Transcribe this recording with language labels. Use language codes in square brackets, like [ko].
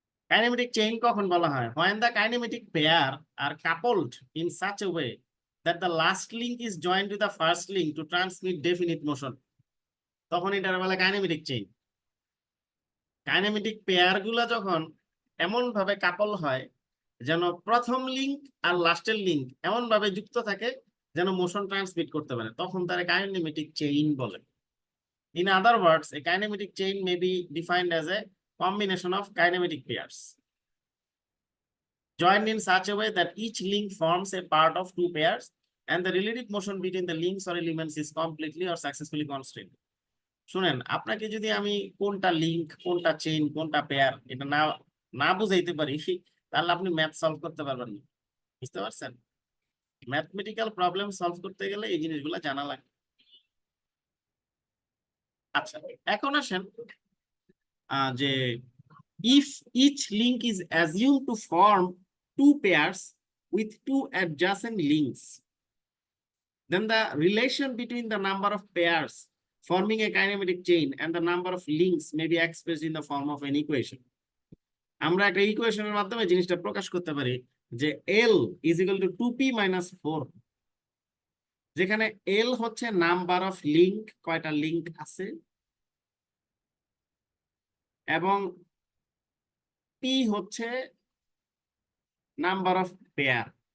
[bn] Kinematic chain কখন বলা হয় [en] when the kinematic pair are coupled in such a way that the last link is joined with the first link to transmit definite motion [bn] তখন এটার বলে kinematic chain kinematic pair গুলা যখন এমন ভাবে কাপল হয় যেন প্রথম লিংক আর লাস্টের লিংক এমন ভাবে যুক্ত থাকে যেন মোশন ট্রান্সমিট করতে পারে তখন তারা কাইনেমেটিক চেইন বলে [en] In other words, a kinematic chain may be defined as a combination of kinematic pairs joined in such a way that each link forms a part of two pairs and the relative motion between the links or elements is completely or successfully constrained. [bn] শুনেন, আপনাকে যদি আমি কোনটা link, কোনটা chain, কোনটা pair এটা না না বুঝাইতে পারি, তাহলে আপনি ম্যাথ সলভ করতে পারবেন না। বুঝতে পারছেন? ম্যাথমেটিক্যাল প্রবলেম সলভ করতে গেলে এই জিনিসগুলো জানা লাগে। আচ্ছা, এখন আসেন যে [en] if each link is assumed to form two pairs with two adjacent links, then the relation between the number of pairs forming a kinematic chain and the number of links may be expressed in the form of an equation. [bn] আমরা একটা ইকুয়েশনের মাধ্যমে জিনিসটা প্রকাশ করতে পারি যে [en] L is equal to 2p minus 4, [bn] যেখানে L হচ্ছে নাম্বার অফ লিংক, কয়টা লিংক আছে, এবং P হচ্ছে নাম্বার অফ পেয়ার।